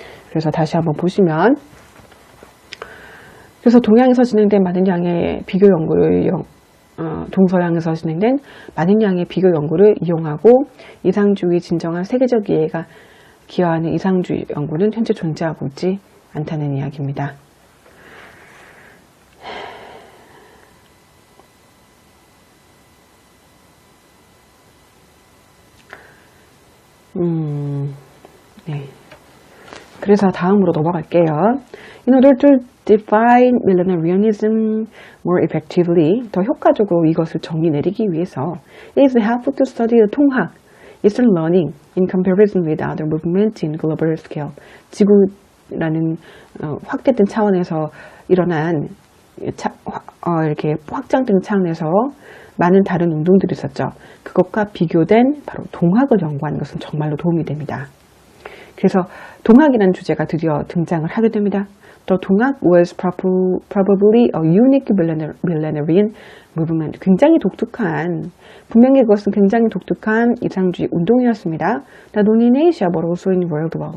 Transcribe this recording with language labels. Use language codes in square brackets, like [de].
[ko] 그래서 다시 한번 보시면, 그래서 동양에서 진행된 많은 양의 비교 연구를 동서양에서 진행된 많은 양의 비교 연구를 이용하고 이상주의 진정한 세계적 이해가 기여하는 이상주의 연구는 현재 존재하고 있지 않다는 이야기입니다. 네. 그래서 다음으로 넘어갈게요. [en] In order to define millenarianism more effectively, [ko] 더 효과적으로 이것을 정의 내리기 위해서, [en] it is helpful to study the 통학, Eastern learning, in comparison with other movements in global scale. [ko] 지구라는 확대된 차원에서 일어난 이렇게 확장된 차원에서 많은 다른 운동들이 있었죠. 그것과 비교된 바로 동학을 연구하는 것은 정말로 도움이 됩니다. 그래서 동학이라는 주제가 드디어 등장을 하게 됩니다. [en] The 동학 was probably a unique millenarian movement. [ko] 굉장히 독특한, 분명히 그것은 굉장히 독특한 이상주의 운동이었습니다. [en] Not only in Asia, but also in world.